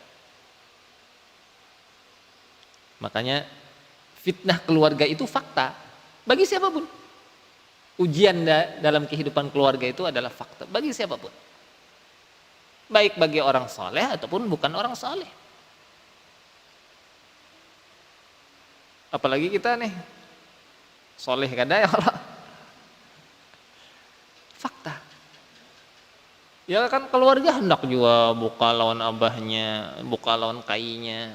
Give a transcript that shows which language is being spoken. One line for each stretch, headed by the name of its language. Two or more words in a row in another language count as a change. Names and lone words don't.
Banjar: Makanya fitnah keluarga itu fakta bagi siapapun. Ujian dalam kehidupan keluarga itu adalah fakta bagi siapapun. Baik bagi orang soleh ataupun bukan orang soleh. Apalagi kita nih, soleh kada
Arabic: يا الله.
Banjar: Fakta. Ya kan keluarga hendak juga buka lawan abahnya, buka lawan kainya.